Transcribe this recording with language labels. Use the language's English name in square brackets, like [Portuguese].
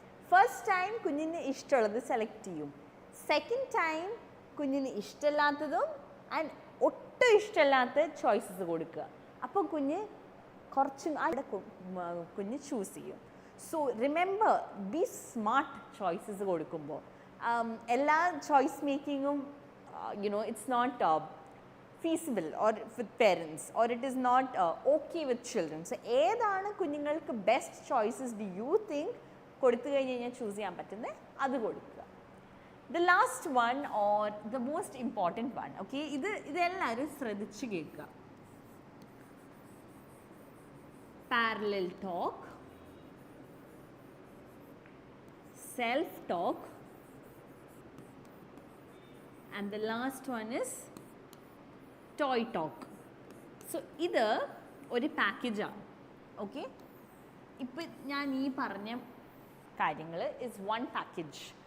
[Malayalam] First time കുഞ്ഞിന് ഇഷ്ടമുള്ളത് select ചെയ്യും, സെക്കൻഡ് ടൈം കുഞ്ഞിന് ഇഷ്ടമില്ലാത്തതും ആൻഡ് ഒട്ടും ഇഷ്ടമില്ലാത്ത ചോയ്സസ് കൊടുക്കുക. അപ്പോൾ കുറച്ചും കുഞ്ഞ് ചൂസ് ചെയ്യും. [English] so remember, be smart [Malayalam] choices കൊടുക്കുമ്പോൾ. എല്ലാ choice മേക്കിങ്ങും [English] It's not feasible or with parents, or it is not okay with children. [Malayalam] So ഏതാണ് കുഞ്ഞുങ്ങൾക്ക് best choices [English] do you think [Malayalam] കൊടുത്തു കഴിഞ്ഞ് കഴിഞ്ഞാൽ ചൂസ് ചെയ്യാൻ പറ്റുന്നത് അത് കൊടുക്കുക. [English] the last one or the most important one, [Malayalam] okay, ഇതെല്ലാവരും ശ്രദ്ധിച്ച് കേൾക്കുക. [English] Parallel talk, self talk, and the last one is toy talk. [Malayalam] So ഇത് ഒരു പാക്കേജാണ്. ഓക്കെ, ഇപ്പം ഞാൻ ഈ പറഞ്ഞ കാര്യങ്ങൾ [English] Is one package.